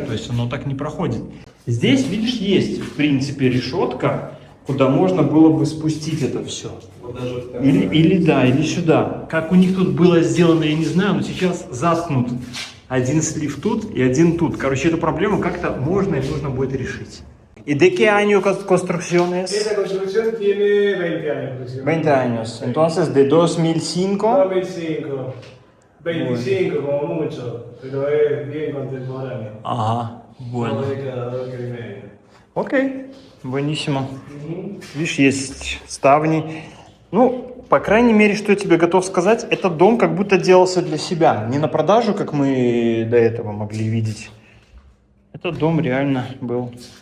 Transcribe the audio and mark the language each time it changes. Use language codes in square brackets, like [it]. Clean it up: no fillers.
[ru] То есть оно так не проходит. Здесь, видишь, есть, в принципе, решетка, куда можно было бы спустить это все. Вот даже Или сюда. Как у них тут было сделано, я не знаю, но сейчас заткнут. Один слив тут и один тут. Короче, эту проблему как-то можно и нужно будет решить. [es] ¿Y de qué año construcción es? Esta construcción tiene 20 años. 20 años. Entonces, de 2005. 2005. 25 como mucho, pero es bien contemporáneo. Ага, bueno. Dos décadas, 2 décadas y media. [ru] Окей, [es] buenísimo. [ru] Видишь, есть ставни. Ну, по крайней мере, что я тебе готов сказать, этот дом как будто делался для себя. Не на продажу, как мы до этого могли видеть. Этот дом реально был.